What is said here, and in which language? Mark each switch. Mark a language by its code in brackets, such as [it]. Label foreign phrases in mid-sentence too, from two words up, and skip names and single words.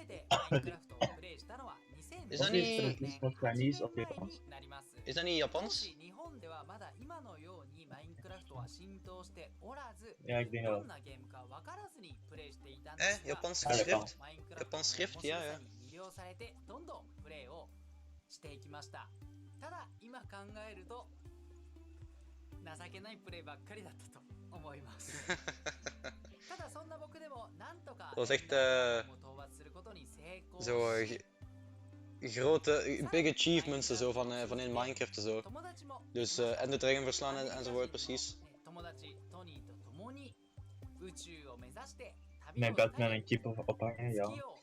[nl] Is dat niet... Chinese of Japans? Is dat niet Japans? Ja, ik denk wel. Japans schrift? Japans schrift, ja, ja. [ja] 情けないプレイばっかりだったと思いますただそんな僕でもなんとか [nl] Dat was echt zo grote [en] big achievements [nl] zo van in Minecraft en zo. Dus en de dragon verslaan enzovoort precies. Mijn bed met een kip ophangen, ja.